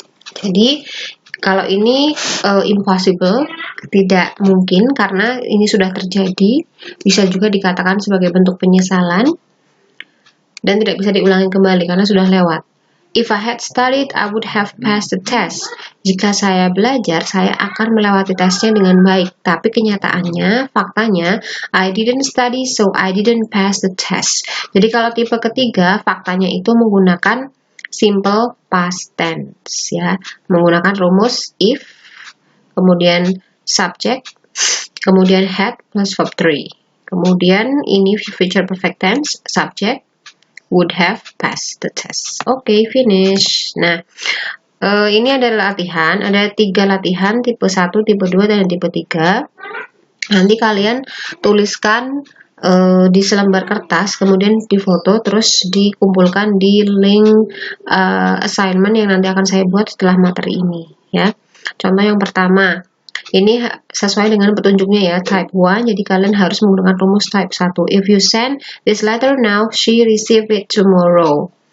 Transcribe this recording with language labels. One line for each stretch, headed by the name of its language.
Indonesian: Jadi kalau ini impossible, tidak mungkin karena ini sudah terjadi, bisa juga dikatakan sebagai bentuk penyesalan dan tidak bisa diulangi kembali karena sudah lewat.
English: If I had studied, I would have passed the test.
Indonesian: Jika saya belajar, saya akan melewati tesnya dengan baik. Tapi kenyataannya, faktanya,
English: I didn't study, so I didn't pass the test.
Indonesian: Jadi kalau tipe ketiga, faktanya itu menggunakan simple past tense, ya, menggunakan rumus if, kemudian subject, kemudian had plus verb 3. Kemudian ini
English: future perfect tense, subject, would have passed the test.
Indonesian: Oke, finish. Nah, ini adalah latihan. Ada 3 latihan, tipe 1, tipe 2, dan tipe 3. Nanti kalian tuliskan di selembar kertas, kemudian difoto, terus dikumpulkan di link assignment yang nanti akan saya buat setelah materi ini, ya. Contoh yang pertama, ini sesuai dengan petunjuknya ya, type 1, jadi kalian harus menggunakan rumus type 1.
English: If you send this letter now, she receive it tomorrow.